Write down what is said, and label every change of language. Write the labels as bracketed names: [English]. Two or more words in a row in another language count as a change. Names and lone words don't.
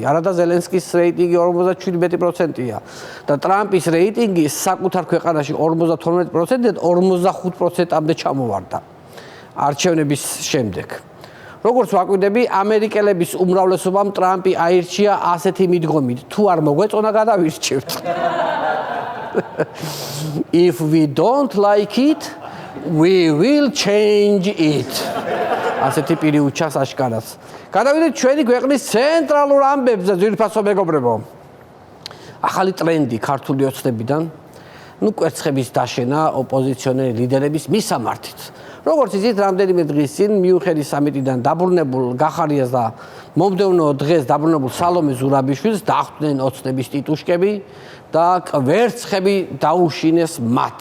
[Georgian] არადა ზელენსკის რეიტინგი 47%-ია და ტრამპის რეიტინგი საკუთარ ქვეყანაში 52%-დან 45%-მდე ჩამოვარდა არჩევნების შემდეგ. როგორც ვაკვირდები, ამერიკელების უმრავლესობამ ტრამპი აირჩია ასეთი მიდგომით: თუ არ მოგვეწონა, გადავირჩევთ. [English] If we don't like it, we will change it. [Georgian] ასეთი პირი უჩას აშკარად. გადავიდეთ ჩვენი ქვეყნის ცენტრალურ ამბებზე, ძვირფასო მეგობრებო. ახალი ტრენდი ქართული ოცნებიდან, კვერცხების დაშენა ოპოზიციონერი ლიდერების მისამართით. როგორც იცით, რამდენიმე დღის წინ მიუნხენის სამიტიდან დაბრუნებულ გახარიას და მომდევნო დღეს დაბრუნებულ სალომე ზურაბიშვილს დახვდნენ ოცნების ტიტუშკები და კვერცხები დაუშინეს მათ.